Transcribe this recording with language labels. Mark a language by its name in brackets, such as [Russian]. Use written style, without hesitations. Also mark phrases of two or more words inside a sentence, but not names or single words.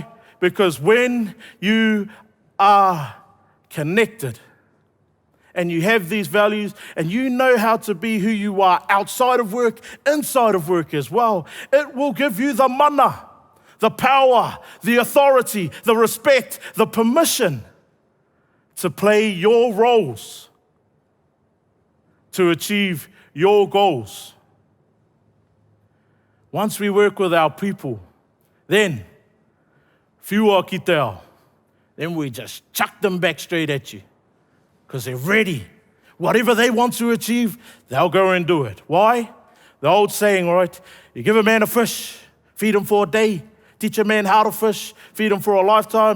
[English] Because when you are connected and you have these values and you know how to be who you are outside of work, inside of work as well, it will give you the mana, the power, the authority, the respect, the permission to play your roles, to achieve your goals. Once we work with our people, then, [Māori] whiua ki te ao, [English] then we just chuck them back straight at you because they're ready. Whatever they want to achieve, they'll go and do it. Why? The old saying, right? You give a man a fish, feed him for a day. Teach a man how to fish, feed him for a lifetime.